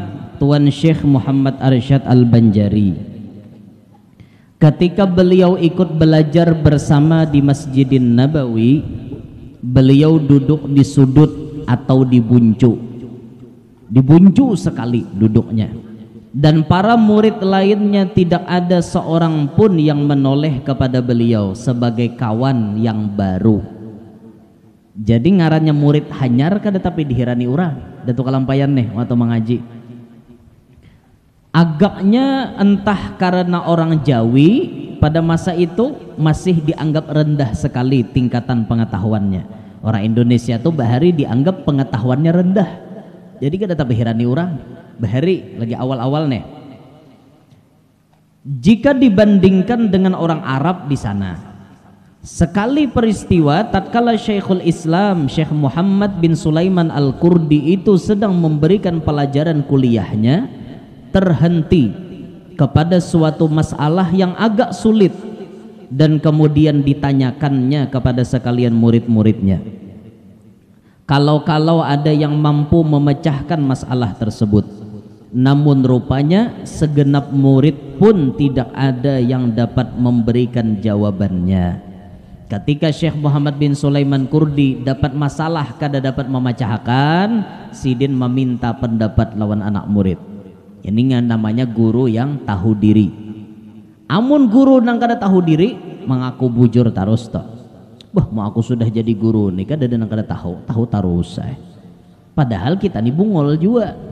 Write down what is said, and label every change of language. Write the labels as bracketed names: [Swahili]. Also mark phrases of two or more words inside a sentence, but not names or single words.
[Indonesian] Tuan Syekh Muhammad Arsyad Al-Banjari ketika beliau ikut belajar bersama di Masjidin Nabawi beliau duduk di sudut atau di buncu sekali duduknya dan para murid lainnya tidak ada seorang pun yang menoleh kepada beliau sebagai kawan yang baru. [Banjar] Jadi ngarannya murid hanyar kada tapi dihirani urang Datuk Kalampayan nih waktu mengaji. [Indonesian] Agaknya entah karena orang Jawi pada masa itu masih dianggap rendah sekali tingkatan pengetahuannya. [Banjar] Orang Indonesia tuh bahari dianggap pengetahuannya rendah. Jadi kada tapi hirani urang. Bahari lagi awal-awal nih. [Indonesian] Jika dibandingkan dengan orang Arab di sana, sekali peristiwa tatkala Syekhul Islam Syekh Muhammad bin Sulaiman Al-Qurdi itu sedang memberikan pelajaran kuliahnya, terhenti kepada suatu masalah yang agak sulit dan kemudian ditanyakannya kepada sekalian murid-muridnya. Kalau ada yang mampu memecahkan masalah tersebut. Namun rupanya segenap murid pun tidak ada yang dapat memberikan jawabannya. [Banjar] Ketika Syekh Muhammad bin Sulaiman Qurdi dapat masalah kada dapat memecahkan, sidin meminta pendapat lawan anak murid. [Indonesian] Ini namanya guru yang tahu diri. [Banjar] Amun guru nang kada tahu diri mengaku bujur tarus toh. Wah mau aku sudah jadi guru nih kada nang kada tahu tarus padahal kita nih bungol juga.